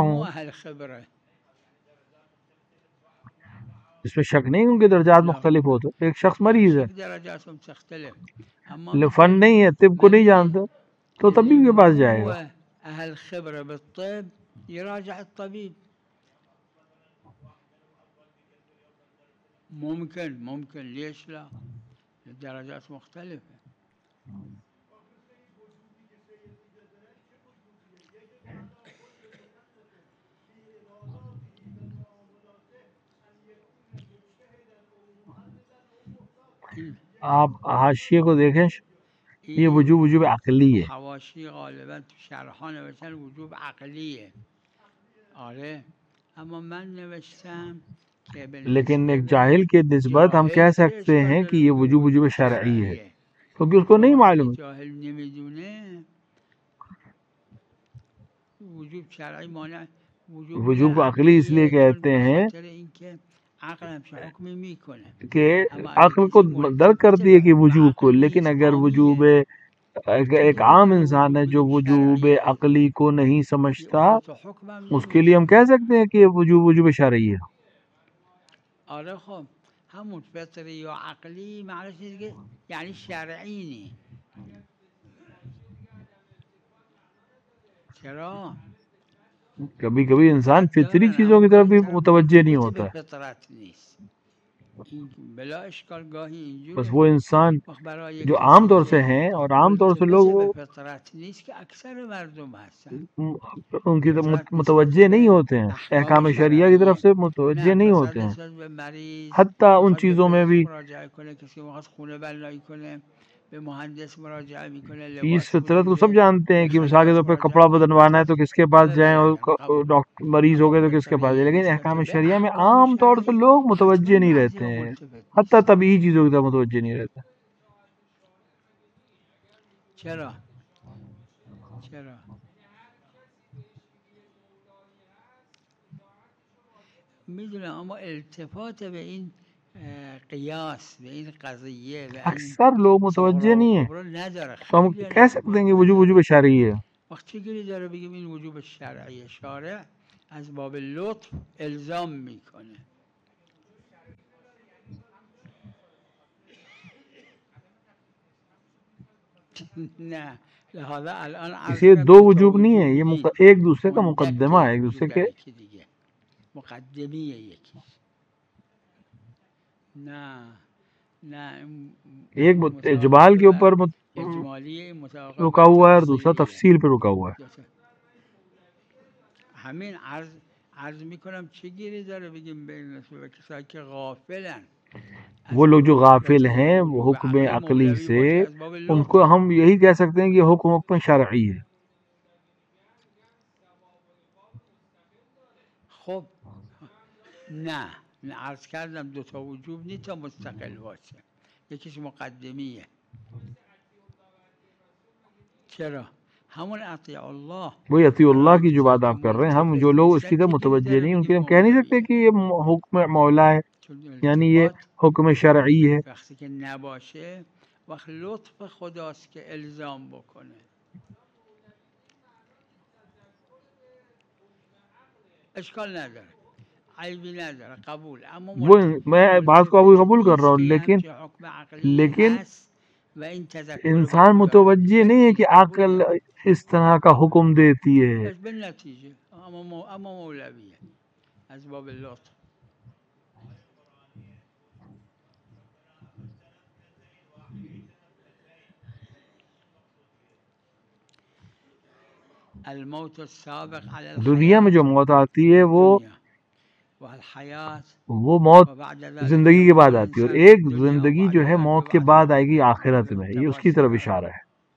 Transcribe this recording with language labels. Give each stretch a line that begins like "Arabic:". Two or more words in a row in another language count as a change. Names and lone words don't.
Arabic: اللي مو
Urdu: ہوں،
Arabic: اهل خبره.
Urdu: اس میں شک نہیں ان کے درجات
Arabic: لا
Urdu: مختلف ہوتے. ایک شخص
Arabic: لا
Urdu: مریض ہے،
Arabic: شك درجاتهم تختلف.
Persian: اما فن میگه
Urdu: نہیں ہے، طب کو
Persian: من
Urdu: نہیں
Persian: میگه
Urdu: جانتا تو
Arabic: اللي
Urdu: طبیب کے پاس
Arabic: مو
Urdu: جائے گا.
Arabic: هو اهل خبره بالطب يراجع الطبيب. ممكن ليش لا. الدرجات مختلفه.
Persian: این
Urdu: آپ حاشیے کو دیکھیں، یہ
Persian: این
Urdu: وجوب عقلی ہے.
Persian: حواشی غالبا تو شرحا نوشتن وجوب عقلیه. آره اما من نوشتم که به
Urdu: لیکن ایک
Persian: نسبت
Urdu: جاہل کے نسبت ہم
Persian: جاهل
Urdu: کہہ
Persian: چه
Urdu: سکتے
Persian: اشکال
Urdu: ہیں کہ
Persian: داره
Urdu: یہ
Persian: بگه
Urdu: وجوب
Persian: وجوب
Urdu: شرعی ہے
Persian: شرعیه.
Urdu: کیونکہ اس کو
Persian: چون
Urdu: نہیں
Persian: وقتی
Urdu: معلوم.
Persian: جاهل نمیدونه وجوب شرعی مانع وجوب میگن
Urdu: وجوب عقلی اس لیے
Persian: عقلیه چون
Urdu: کہتے
Persian: به
Urdu: ہیں
Persian: خاطر اینکه عقل همچین حکمی میکنه.
Urdu: کہ
Persian: اما اگه
Urdu: عقل کو
Persian: کسی
Urdu: درک
Persian: ملتفت
Urdu: کرتی ہے کہ
Persian: به
Urdu: وجوب کو،
Persian: عقل
Urdu: لیکن
Persian: نیست
Urdu: اگر وجوب
Persian: عامیه
Urdu: ایک
Persian: چطور
Urdu: عام
Persian: میتونه
Urdu: انسان ہے
Persian: وجوب
Urdu: جو
Persian: این
Urdu: وجوب
Persian: شرعیه.
Urdu: عقلی کو نہیں
Persian: اون
Urdu: سمجھتا،
Persian: دو تا حکم هم
Urdu: اس کے لیے ہم
Persian: نمیشه.
Urdu: کہہ سکتے ہیں کہ یہ وجوب شرعی ہے.
Persian: آره خب همون فطری یا عقلی معنیش اینه که یعنی شرعی نی. چرا؟
Urdu: کبھی کبھی انسان
Persian: حد فطری دارن
Urdu: چیزوں
Persian: اما
Urdu: کی طرف
Persian: گاهی
Urdu: بھی
Persian: طرف
Urdu: متوجہ نہیں
Persian: مرتبط به
Urdu: ہوتا ہے.
Persian: فطرت نیست. این بلا اشکال گاهی
Urdu: بس
Persian: اینجوره
Urdu: وہ انسان
Persian: وقت برای
Urdu: جو عام
Persian: کسی
Urdu: طور سے
Persian: که
Urdu: ہیں اور عام طور سے لوگ
Persian: ملتبس
Urdu: وہ
Persian: به فطرت نیست که اکثر مردم هستن
Urdu: ان کی طرف
Persian: فطرت نسبت
Urdu: متوجہ نہیں
Persian: به
Urdu: ہوتے ہیں،
Persian: احکام
Urdu: احکام شریعہ کی طرف
Persian: شرعیه
Urdu: سے متوجہ
Persian: نه
Urdu: نہیں
Persian: مثلا
Urdu: ہوتے ہیں.
Persian: نسبت به مریض
Urdu: حتیٰ ان
Persian: میخواد به
Urdu: چیزوں میں
Persian: پزشک
Urdu: بھی
Persian: مراجعه کنه، کسی میخواد خونه بنایی کنه به مهندس مراجعه میکنه،
Urdu: اس
Persian: لباس
Urdu: فطرت کو سب
Persian: خریده
Urdu: جانتے ہیں
Persian: به
Urdu: کہ مثال کے
Persian: خیاط
Urdu: طور پہ
Persian: مراجعه
Urdu: کپڑا
Persian: کنه، این
Urdu: بدلوانا ہے تو
Persian: فطرت
Urdu: کس کے پاس
Persian: همه
Urdu: جائیں، اور
Persian: بلدن قبول.
Urdu: ڈاکٹر مریض ہو
Persian: اما
Urdu: گئے تو کس کے پاس جائیں،
Persian: فطری
Urdu: لیکن
Persian: نسبت
Urdu: احکام
Persian: به
Urdu: شریعہ میں
Persian: احکام
Urdu: عام طور سے
Persian: شرعی
Urdu: لوگ
Persian: حتما
Urdu: متوجہ نہیں
Persian: بعضی
Urdu: رہتے
Persian: ها
Urdu: ہیں،
Persian: ملتفت
Urdu: حتیٰ
Persian: نیستن.
Urdu: طبیعی چیزوں کی طرف متوجہ نہیں رہتے.
Persian: چرا؟ چرا؟ میدونم اما التفات به این قیاس، به این قضیه، به این
Urdu: اکثر لوگ
Persian: صغرا
Urdu: متوجہ
Persian: و
Urdu: نہیں ہیں،
Persian: کبرا نداره،
Urdu: تو ہم
Persian: خیلی
Urdu: کہہ
Persian: نداره.
Urdu: سکتے ہیں کہ وجوب شرعی ہے.
Persian: وقت چگیری داره بگیم این وجوب شرعی شارع از باب لطف الزام میکنه. نه لہذا الان عرض
Urdu: اسے دو
Persian: کرد دو تا
Urdu: وجوب نہیں ہے،
Persian: وجوب
Urdu: یہ
Persian: نیست،
Urdu: ایک دوسرے کا مقدمہ ہے،
Persian: مندک
Urdu: ایک دوسرے
Persian: وجود
Urdu: کے
Persian: داره یکی دیگه، مقدمیه یکیش. نه نه
Urdu: ایک اجمال
Persian: متوقف
Urdu: کے
Persian: بر
Urdu: اوپر
Persian: اجمالی، متوقف
Urdu: رکا
Persian: بر
Urdu: ہوا ہے اور دوسرا
Persian: تفصیلیه.
Urdu: تفصیل پہ رکا ہوا ہے.
Persian: همین عرض میکنم چه گیری داره بگیم بین نسبت به کسایی که غافلن
Urdu: وہ
Persian: از
Urdu: لوگ جو غافل
Persian: لطف
Urdu: ہیں وہ
Persian: وجوب
Urdu: حکم
Persian: عقل
Urdu: عقلی
Persian: مولوی
Urdu: سے،
Persian: باشه از باب
Urdu: ان
Persian: لطف.
Urdu: کو ہم یہی کہہ سکتے ہیں کہ یہ حکم شرعی ہے.
Persian: خب نه عرض کردم دو تا وجوب نیست تا مستقل باشه، یکیش مقدمیه. چرا؟ همون
Arabic: اطیع الله
Urdu: وہی
Arabic: اطیع اللہ
Persian: برای
Urdu: کی جو
Persian: کسایی
Urdu: بات
Persian: که
Urdu: آپ کر رہے ہیں، ہم جو
Persian: ملتفت
Urdu: لوگ اس
Persian: نیستن
Urdu: کی طرف
Persian: چه گیری
Urdu: متوجہ
Persian: داره
Urdu: نہیں، ان
Persian: بگیم
Urdu: کے لیے ہم کہہ نہیں سکتے
Persian: مولویه؟
Urdu: کہ یہ حکم مولا ہے،
Persian: چون
Urdu: یعنی یہ
Persian: التفات
Urdu: حکم شرعی ہے.
Persian: وقتی که نباشه وقت لطف خداست که الزام بکنه. اشکال نداره، عیبی نداره، قبول. اما
Urdu: وہ میں بات کو ابھی
Persian: ملتفت
Urdu: قبول کر رہا
Persian: نیست
Urdu: ہوں،
Persian: که یه
Urdu: لیکن
Persian: همچین حکم عقلی
Urdu: لیکن
Persian: هست و این تذکر
Urdu: انسان
Persian: وجود داره.
Urdu: متوجہ نہیں ہے
Persian: شکی
Urdu: کہ
Persian: قبول
Urdu: عقل
Persian: داره
Urdu: اس طرح کا حکم دیتی ہے. بس
Persian: بالنتیجه اما مولویه از باب لطف.
Arabic: الموت السابق على
Urdu: دنیا میں
Arabic: الحیات
Urdu: جو موت آتی ہے وہ
Arabic: دنیا و الحیات
Urdu: موت
Arabic: و بعد ذلك
Urdu: زندگی کے
Arabic: يموت
Urdu: بعد آتی ہے، اور
Arabic: الانسان في
Urdu: ایک
Arabic: الدنيا و
Urdu: زندگی
Arabic: بعد
Urdu: جو ہے
Arabic: ذلك
Urdu: موت کے
Arabic: يبعث
Urdu: بعد
Arabic: في
Urdu: آئے گی
Arabic: القبر.
Urdu: آخرت میں. یہ اس کی طرف اشارہ ہے.